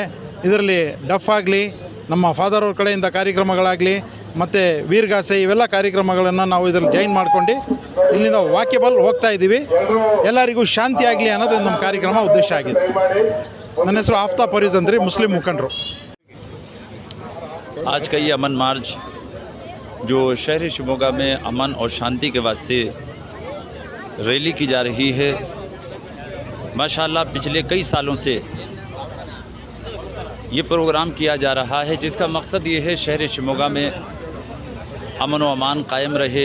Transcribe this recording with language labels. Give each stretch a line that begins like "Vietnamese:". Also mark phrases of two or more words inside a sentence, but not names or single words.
Kannada: ಇದರಲ್ಲಿ ಡಫ್ ಆಗಲಿ, ನಮ್ಮ ಫಾದರ್ ಅವ್ರ ಕಡೆಯಿಂದ ಕಾರ್ಯಕ್ರಮಗಳಾಗಲಿ, ಮತ್ತು ವೀರಗಾಸೆ, ಇವೆಲ್ಲ ಕಾರ್ಯಕ್ರಮಗಳನ್ನು ನಾವು ಇದರಲ್ಲಿ ಜಾಯಿನ್ ಮಾಡ್ಕೊಂಡು ಇಲ್ಲಿಂದ ವಾಕ್ಯಬಲ್ ಹೋಗ್ತಾ ಇದ್ದೀವಿ. ಎಲ್ಲರಿಗೂ ಶಾಂತಿ ಆಗಲಿ ಅನ್ನೋದು ನಮ್ಮ ಕಾರ್ಯಕ್ರಮ ಉದ್ದೇಶ ಆಗಿದೆ. ನನ್ನ ಹೆಸರು ಆಫ್ತಾಬ್ ಫರೀಜ್ ಅಂದ್ರಿ, ಮುಸ್ಲಿಂ ಮುಖಂಡರು.
Urdu: آج کا یہ امن مارچ جو شہر شیوموگا میں امن اور شانتی کے واسطے ریلی کی جا رہی ہے، ماشاءاللہ پچھلے کئی سالوں سے یہ پروگرام کیا جا رہا ہے، جس کا مقصد یہ ہے شہر شیوموگا میں امن و امان قائم رہے.